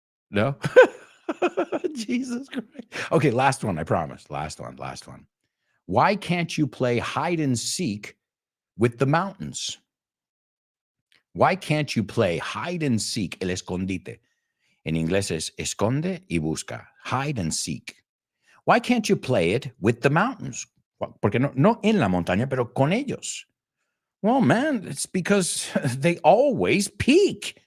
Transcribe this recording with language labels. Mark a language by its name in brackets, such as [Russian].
[English] No? Jesus Christ. Okay, last one, I promise. Last one. Why can't you play hide and seek with the mountains? Why can't you play hide and seek, [Spanish] el escondite? En inglés es esconde y busca, [English] hide and seek. Why can't you play it with the mountains? [Spanish] Porque no en la montaña, pero con ellos. [English] Well, man, it's because they always peak.